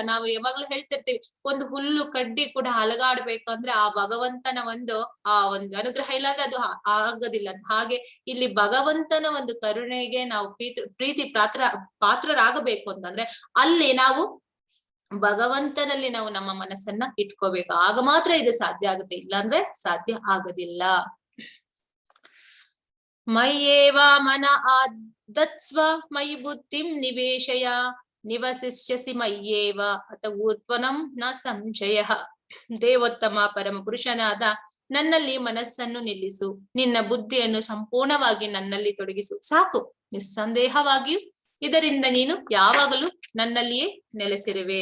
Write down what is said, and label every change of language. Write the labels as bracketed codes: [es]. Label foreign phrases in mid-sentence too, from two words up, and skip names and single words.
[kn] ನಾವು ಯಾವಾಗ್ಲೂ ಹೇಳ್ತಿರ್ತೀವಿ, ಒಂದು ಹುಲ್ಲು ಕಡ್ಡಿ ಕೂಡ ಅಲಗಾಡ್ಬೇಕಂದ್ರೆ ಆ ಭಗವಂತನ ಒಂದು ಅನುಗ್ರಹ ಇಲ್ಲಾಂದ್ರೆ ಅದು ಆಗೋದಿಲ್ಲ. ಹಾಗೆ ಇಲ್ಲಿ ಭಗವಂತನ ಒಂದು ಕರುಣೆಗೆ ನಾವು ಪ್ರೀತಿ ಪಾತ್ರರಾಗಬೇಕು ಅಂತಂದ್ರೆ ಅಲ್ಲಿ ನಾವು ಭಗವಂತನಲ್ಲಿ ನಾವು ನಮ್ಮ ಮನಸ್ಸನ್ನ ಇಟ್ಕೋಬೇಕು. ಆಗ ಮಾತ್ರ ಇದು ಸಾಧ್ಯ ಆಗುತ್ತೆ, ಇಲ್ಲಾಂದ್ರೆ ಸಾಧ್ಯ ಆಗೋದಿಲ್ಲ. [sa] ಮಯ್ಯೇವ ಮನ ಆದತ್ಸ್ವ ಮಯಿ ಬುದ್ಧಿಂ ನಿವೇಶಯ ನಿವಸಿಷ್ಯಸಿ ಮಯ್ಯೇವ ಅತ ಊರ್ಧ್ವನಂ ನ ಸಂಶಯ. [kn] ದೇವೋತ್ತಮ ಪರಮ ಪುರುಷನಾದ ನನ್ನಲ್ಲಿ ಮನಸ್ಸನ್ನು ನಿಲ್ಲಿಸು, ನಿನ್ನ ಬುದ್ಧಿಯನ್ನು ಸಂಪೂರ್ಣವಾಗಿ ನನ್ನಲ್ಲಿ ತೊಡಗಿಸು, ಸಾಕು. ನಿಸ್ಸಂದೇಹವಾಗಿಯೂ ಇದರಿಂದ ನೀನು ಯಾವಾಗಲೂ ನನ್ನಲ್ಲಿಯೇ ನೆಲೆಸಿರುವೆ.